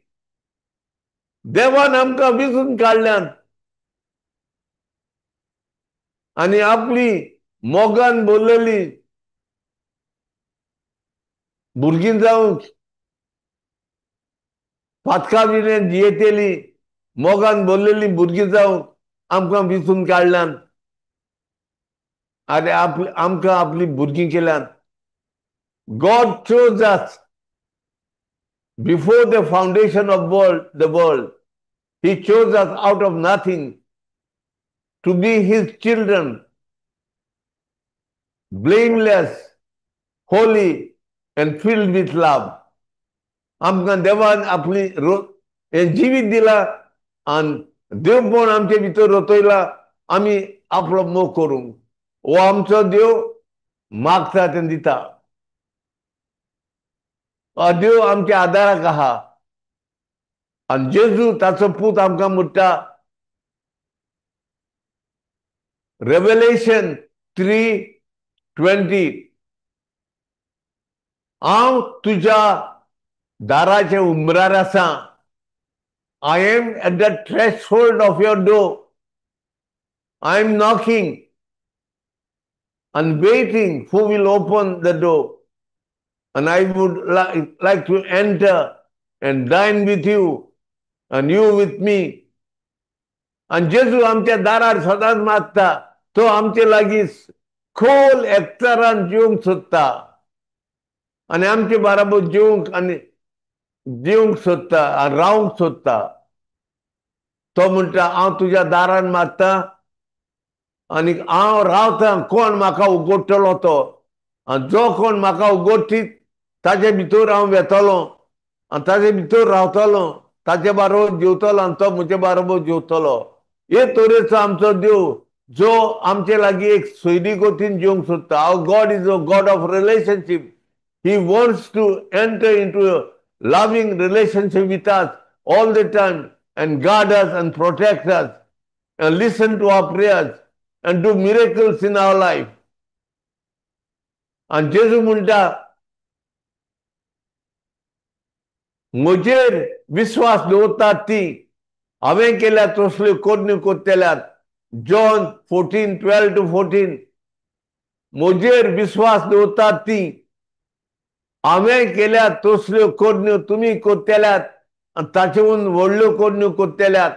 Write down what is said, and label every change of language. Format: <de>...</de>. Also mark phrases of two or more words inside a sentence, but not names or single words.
<kok>देवान आमकां विचून काडल्यात आनी आपली मोगान बोललेली भुरगीं जावंक, पातका विणें जियेतेली मोगान बोललेली भुरगीं जावंक आमकां विचून काडल्यात आनी आमकां आपली भुरगीं केल्यात.</kok> <en>God chose us before the foundation of the world. He chose us out of nothing to be his children, blameless, holy and filled with love.</en> <kok>आमकां देवान आपली जिवीत दिला आनी देवपण आमचे भितर रचयला आमी आपलो मोग करूंक. हो आमचो देव मागता तें दिता. देव आमच्या आदाराक आहा आनी जेजू ताचो पूत आमकां म्हणटा. Revelation 3:20. हांव तुज्या दाराचे उंबरार आसा.</kok> <en>I am at the threshold of your door. I am knocking and waiting who will open the door. And I would like to enter and dine with you and you with me.</en> <kok>आणि जेजू आमच्या दारार सदांच मागता. तो आमचे लागीं खोल एकचारान जिवंक सोदता आनी आमचे बराबर जिवंक सोदता आनी रावंक सोदता. तो म्हणटा हांव तुज्या दारान मागता आनी हांव रावता. कोण म्हाका उगडटलो तो, आनी जो कोण म्हाका उगडटीत ताचे भितर हांव येतलो आनी ताचे भितर रावतलो. ताचे बरोबर जेवतलो आनी तो म्हजे बरोबर जेवतलो. हे तरेचो आमचो देव जो आमचे लागीं एक सोयरी कोतीन जिवंक सोदता.</kok> <en>Our God is a God of relationship. He wants to enter into a loving relationship with us all the time and guard us and protect us and listen to our prayers and do miracles in our life.</en> <kok>आणि जेजू म्हणटा म्हजेर विश्वास दवरतात ती हांवें केल्या तसल्यो करण्यो करतल्यात. जॉन 14:12-14. म्हजेर विश्वास दवरतात ती हांवें केल्या तसल्यो करण्यो तुमी करतल्यात आनी ताचेहून व्हडल्यो करण्यो करतल्यात.</kok>